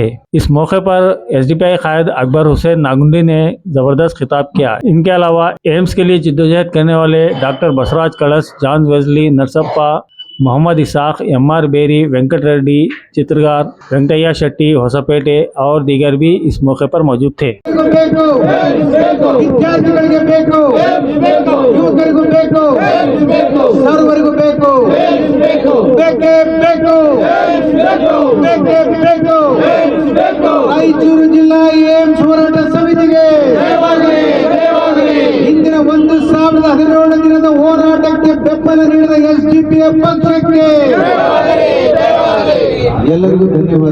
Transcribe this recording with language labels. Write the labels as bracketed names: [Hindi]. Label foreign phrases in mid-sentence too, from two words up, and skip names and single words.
[Urdu] اس موقع پر SDPI قائد اکبر حسین ناگندی نے زبردست خطاب کیا. ان کے علاوہ ایمس کے لیے جدوجہد کرنے والے ڈاکٹر بسراج کلش، جان ویزلی، نرسپا، محمد اسحاق، MR بیری، وینکٹ ریڈی، چترکار، وینکٹیا شیٹی، ہوسپیٹے اور دیگر بھی اس موقع پر موجود تھے. [Kannada] ರಾಯಚೂರು ಜಿಲ್ಲಾ ಏಮ್ಸ್ ಹೋರಾಟ ಸಮಿತಿಗೆ ಇಂದಿನ 1017 ದಿನದ ಹೋರಾಟಕ್ಕೆ ಬೆಂಬಲ ನೀಡಿದ SDPI ಪಕ್ಷಕ್ಕೆ ಎಲ್ಲರಿಗೂ ಧನ್ಯವಾದ।